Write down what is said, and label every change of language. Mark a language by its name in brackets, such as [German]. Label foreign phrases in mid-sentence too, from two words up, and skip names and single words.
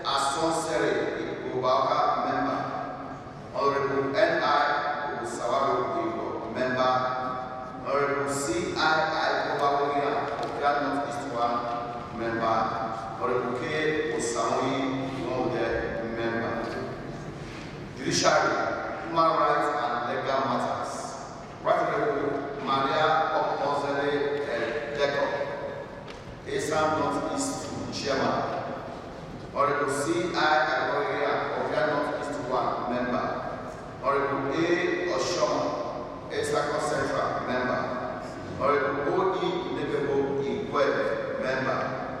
[English] Asonsere, Igbobaoka, member. Honorable N.I. Osawaru, member. Honorable C.I. Ikobawea, Okia North East 1, member. Honorable K. Osamui, Mode, member. Judiciary, Human Rights and Legal Matters. Right Honorable Maria Okozele Deco, Esa North East chairman. Honorable C.I. Agboria of North East 1, member. Honorable A. Oshoma, Esako Central, member. Honorable O.E. Nebebo Igwe, member.